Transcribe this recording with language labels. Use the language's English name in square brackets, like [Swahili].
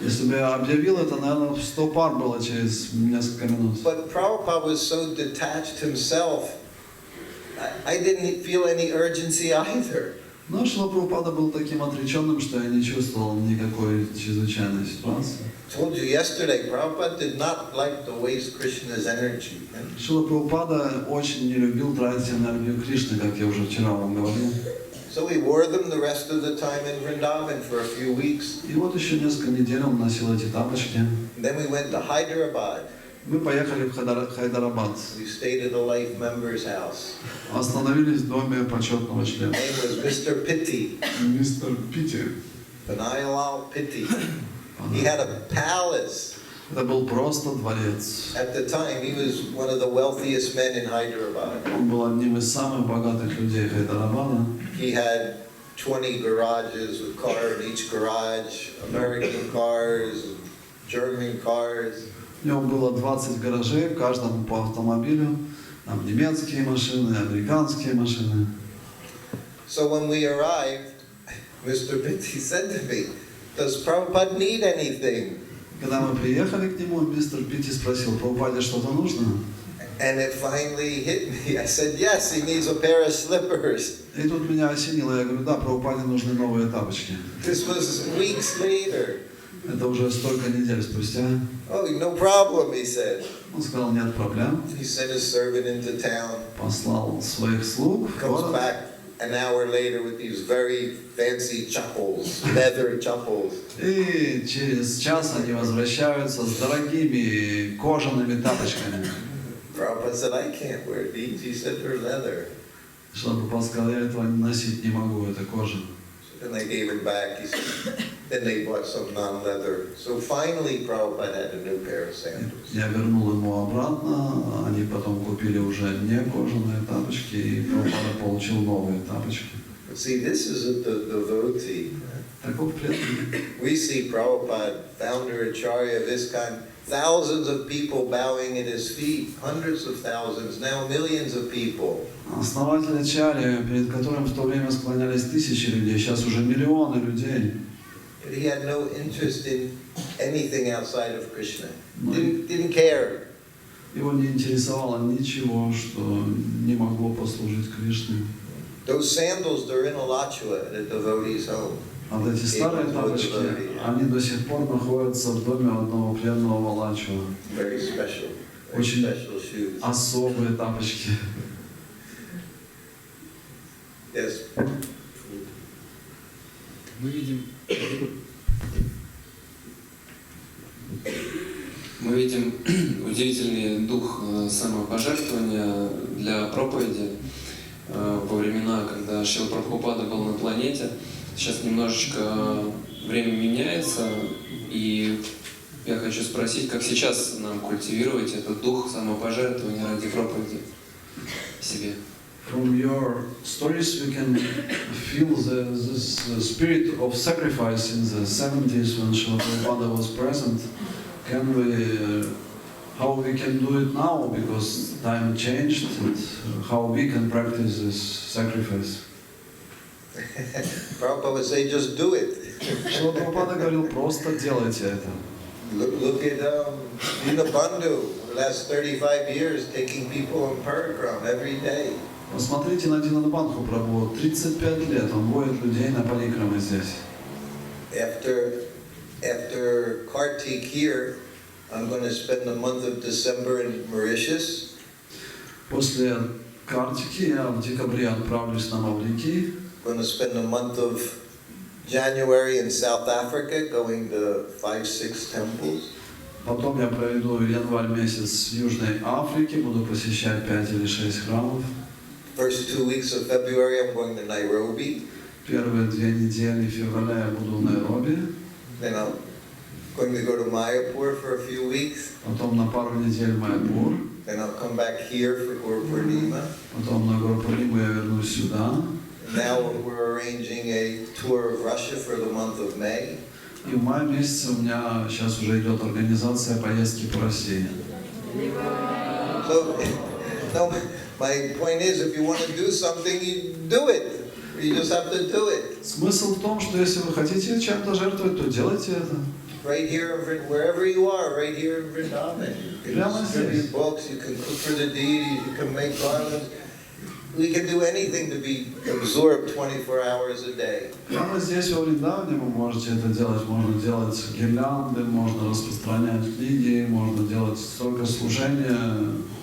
[Russian] Если бы я объявил это, наверное, 100 пар было через несколько минут. [English] But Prabhupada was so detached himself, I didn't feel any urgency either. [Russian] Но Шрила Прабхупада был таким отреченным, что я не чувствовал никакой чрезвычайной ситуации. [English] I told you yesterday, Prabhupada did not like to waste Krishna's energy. [Russian] Шрила Прабхупада очень не любил тратить энергию Кришны, как я уже вчера вам говорил. [English] So he wore them the rest of the time in Vrindavan for a few weeks. [Russian] И вот еще несколько недель он носил эти тапочки. [English] And then we went to Hyderabad. [Russian] Мы поехали в Хайдарабад. [English] We stayed at a life member's house. [Russian] Остановились в доме почетного члена. [English] His name was Mr. Pitti, [Russian] Мистер Питти. [English] Vinayalal Pitti. He had a palace. [Russian] Это был просто дворец. [English] At the time, he was one of the wealthiest men in Hyderabad. [Russian] Он был одним из самых богатых людей Хайдарабада. [English] He had 20 garages with cars in each garage, American cars, German cars. [Russian] У него было 20 гаражей, в каждом по автомобилю. Там немецкие машины, американские машины. [English] So when we arrived, Mr. Pitti said to me, does Prabhupada need anything? [Russian] Когда мы приехали к нему, мистер Питти спросил: Прабхупаде что-то нужно? [English] And it finally hit me. I said, yes, he needs a pair of slippers. [Russian] И тут меня осенило. Я говорю: да, Прабхупаде нужны новые тапочки. [English] This was weeks later. [Russian] Это уже столько недель спустя. [English] Oh, no problem, he said. [Russian] Он сказал: нет проблем. [English] He sent his servant into town. [Russian] Послал своих слуг в [English] Comes [Russian] город. [English] back an hour later with these very fancy chappals, leather chappals. [Russian] И через час они возвращаются с дорогими кожаными тапочками. [English] Prabhupada said, I can't wear these. He said, they're leather. [Russian] Шрила Прабхупада сказал: я этого носить не могу, это кожа. [English] And they gave him back. He said, then they bought some non-leather. So finally, Prabhupada had a new pair of sandals. [Russian] Я вернул ему обратно, они потом купили уже не кожаные тапочки, и Прабхупада получил новые тапочки. [English] But see, this is the devotee. [Russian] Таков преданный. [English] We see Prabhupada, founder Acharya of ISKCON, thousands of people bowing at his feet, hundreds of thousands, now millions of people. [Russian] Основатель Ачарьи, перед которым в то время склонялись тысячи людей, сейчас уже миллионы людей. [English] But he had no interest in anything outside of Krishna. Didn't care. [Russian] Его не интересовало ничего, что не могло послужить Кришне. [English] Those sandals, they're in Alachua at a devotee's home. [Russian] А вот эти старые тапочки, они до сих пор находятся в доме одного пленного Валачева. [English] Very special. Very [Russian] Очень [English] special shoes. [Russian] особые тапочки. [English] Yes. [Russian] Мы видим удивительный дух самопожертвования для проповеди во времена, когда Шрила Прабхупада был на планете. Сейчас немножечко время меняется, и я хочу спросить, как сейчас нам культивировать этот дух самопожертвования ради проповеди себе? [English] From your stories, we can feel the spirit of sacrifice in the 70s when Srila Prabhupada was present. Can we, how we can do it now, because time changed, and how we can practice this sacrifice? Prabhupada would say, just do it. [Russian] Шрила Прабхупада говорил, просто делайте это. [English] Look at Dinabandhu, the last 35 years, taking people on parikrama every day. [Russian] Посмотрите на Динабандху Прабху, 35 лет он водит людей на парикрамы здесь. [English] After Kartik here, I'm going to spend the month of December in Mauritius. [Russian] После Картики я в декабре отправлюсь на Маврикий. [English] Going to spend the month of January in South Africa, going to 5-6 temples. [Russian] Потом я проведу январь месяц в Южной Африке, буду посещать 5 или 6 храмов. [English] First 2 weeks of February, I'm going to Nairobi. [Russian] Первые 2 недели февраля я буду в Найроби. [English] Then I'm going to go to Mayapur for a few weeks. [Russian] Потом на пару недель в Майапур. [English] Then I'll come back here for Guru Purnima. [Russian] Потом на Гуру Пурниму я вернусь сюда. [English] Now we're arranging a tour of Russia for the month of May. [Russian] И в мае месяце у меня сейчас уже идет организация поездки по России. [English] So, no, my point is, if you want to do something, you do it. You just have to do it. [Russian] Смысл в том, что если вы хотите чем-то жертвовать, то делайте это. [English] Right here, wherever you are, right here in Vrindavan. You can distribute books, you can cook for the deities, you can make garlands. We can do anything to be absorbed 24 hours a day. [Russian] Прямо здесь, во Вриндаване, вы можете это делать. Можно делать гирлянды, можно распространять книги, можно делать столько служения.